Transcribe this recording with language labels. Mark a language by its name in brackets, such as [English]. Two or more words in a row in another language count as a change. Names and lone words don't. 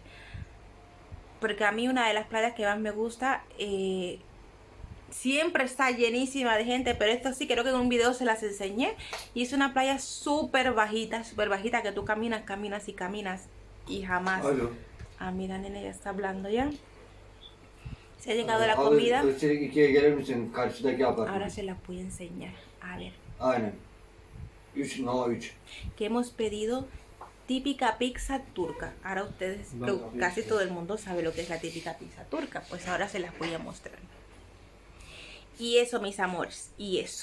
[Spanish] Porque a mí una de las playas que más me gusta, siempre está llenísima de gente, pero esto sí, creo que en un video se las enseñé. Y es una playa súper bajita, que tú caminas y caminas y jamás... Alo. Ah, mira, nene, ya está hablando ya. Se ha llegado la comida. [Turkish] Çelik ikiye gelir misin? Karşıdaki [Spanish] Ahora [Turkish] apartman. [Spanish] se las voy a enseñar. A ver. [Turkish] Aynen. 3, no 3. [Spanish] Que hemos pedido típica pizza turca. Ahora ustedes, casi todo el mundo sabe lo que es la típica pizza turca. Pues ahora se las voy a mostrar. Y eso, mis amores, y eso.